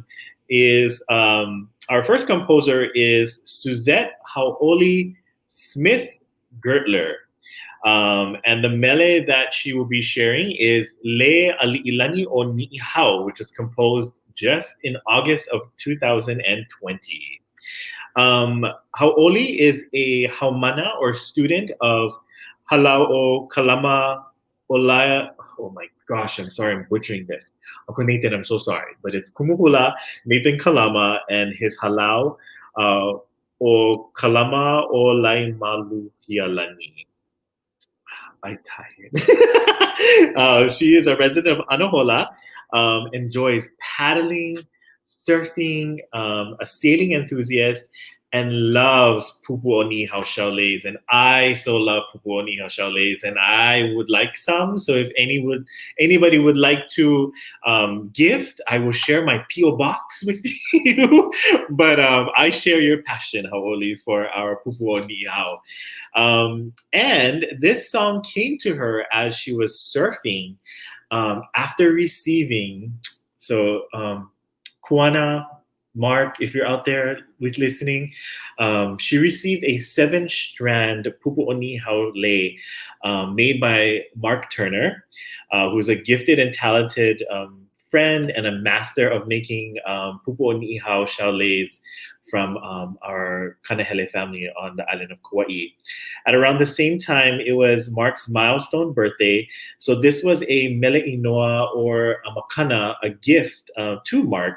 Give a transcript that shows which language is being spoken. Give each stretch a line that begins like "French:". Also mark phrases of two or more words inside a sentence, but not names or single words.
English: Is our first composer is Suzette Hauʻoli Smith Gertler. And the mele that she will be sharing is Le Ali'ilani o Ni'ihau, which was composed just in August of 2020. Hauʻoli is a haumana or student of Halao Kalama Olaya. Oh my gosh, I'm sorry, I'm butchering this. Uncle Nathan, I'm so sorry, but it's Kumuhula Nathan Kalama and his halau o Kalama o Laimaluhialani. I'm tired. She is a resident of Anahola, enjoys paddling, surfing, a sailing enthusiast, and loves
Hawaiian: pupu o nihau
English: chalets. And I so love
Hawaiian: pupu o nihau
English: chalets, and I would like some. So if anybody would like to gift, I will share my P.O. box with you. But I share your passion, Hauʻoli, for our
Hawaiian: pupu o nihau.
English: And this song came to her as she was surfing after receiving. So Kuana, Mark, if you're out there with listening, she received a 7-strand
Hawaiian: pupu o nihau
English: lei made by Mark Turner, who's a gifted and talented friend and a master of making
Hawaiian: pupu o nihau
English: chalets from our Kanahele family on the island of Kauaʻi. At around the same time, it was Mark's milestone birthday. So this was a
Hawaiian: mele inoa
English: or a makana, a gift to Mark.